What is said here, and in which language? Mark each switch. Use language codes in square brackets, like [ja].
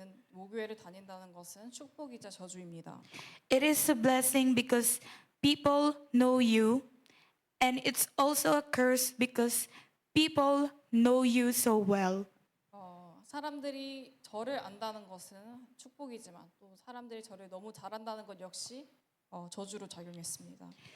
[ko] 모교회를 다닌다는 것은 축복이자 저주입니다. [en] It is a blessing because people know you, and it's also a curse because people know you so well. [ko] 사람들이 저를 안다는 것은 축복이지만 또 사람들이 저를 너무 잘한다는 것 역시 저주로 작용했습니다.